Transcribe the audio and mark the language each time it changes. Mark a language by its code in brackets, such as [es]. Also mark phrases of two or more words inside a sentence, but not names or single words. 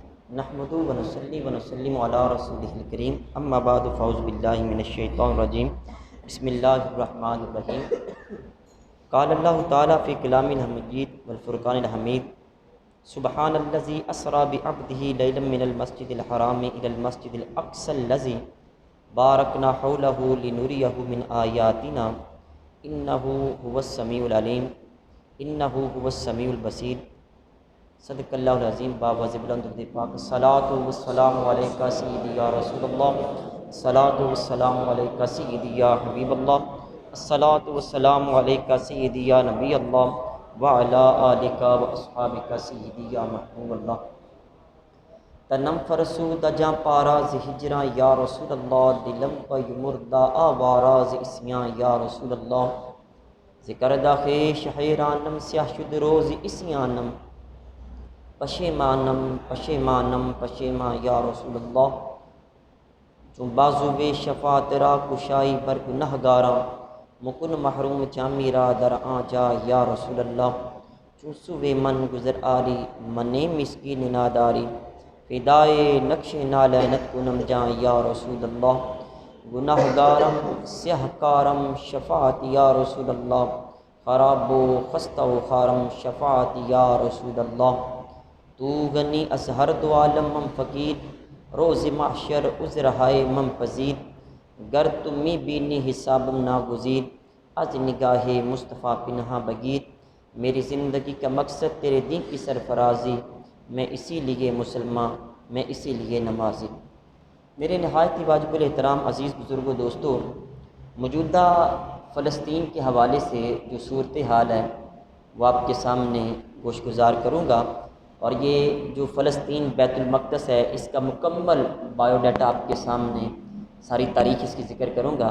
[ar] نحمدہ ونصلی ونسلم علی رسولہ الکریم اما بعد فاعوذ باللہ من الشیطان الرجیم بسم اللہ الرحمن الرحیم قال اللہ تعالیٰ فی کلام المجید والفرقان الحمید سبحان الذی اسری بعبدہ لیلا من المسجد الحرام الی المسجد الاقصی الذی بارکنا حولہ لنریہ من آیاتنا انہ هو السمیع العلیم انہ هو السمیع البصیر صدق اللہ العظیم [ur] بابا بلند پاک [ar] الصلاۃ والسلام علیکہ سیدی یا رسول اللہ الصلاۃ والسلام علیکہ سیدی یا حبیب اللہ الصلاۃ والسلام علیکہ سیدی یا نبی اللہ وعلی آلکہ واصحابکہ سیدی یا محبوب اللہ [fa] تنم فرسود جاں پاراز ہجراں یا رسول اللہ دلم پہ مردہ آواراز اسیاں یا رسول اللہ ذکر دا خیش حیرانم سیاہ شد روز اسیانم پشیمانم پشیمانم پشیمان یا رسول اللہ چون بازو بے شفاعت را کشائی بر گناہ گاراں مکن محروم جامی را در آجا یا رسول اللہ چون سوے من گزر آری منے مسکین ناداری فدائے نقش نالینت کنم جاں یا رسول اللہ گناہ گارم سیاہ کارم شفاعت یا رسول اللہ خراب و خستہ و خارم شفاعت یا رسول اللہ تو غنی از ہر دو عالم من فقیر روز محشر عذر ہائے من پذیر گر تمی بینی حسابم ناگزیر از نگاہ مصطفیٰ پنہا بگیر [ur] میری زندگی کا مقصد تیرے دین کی سرفرازی میں اسی لیے مسلمان میں اسی لیے نمازی میرے نہایت ہی واجب الاحترام عزیز بزرگوں دوستوں موجودہ فلسطین کے حوالے سے جو صورتحال ہے وہ آپ کے سامنے گوش گزار کروں گا اور یہ جو فلسطین بیت المقدس ہے اس کا مکمل بایو ڈیٹا آپ کے سامنے ساری تاریخ اس کی ذکر کروں گا۔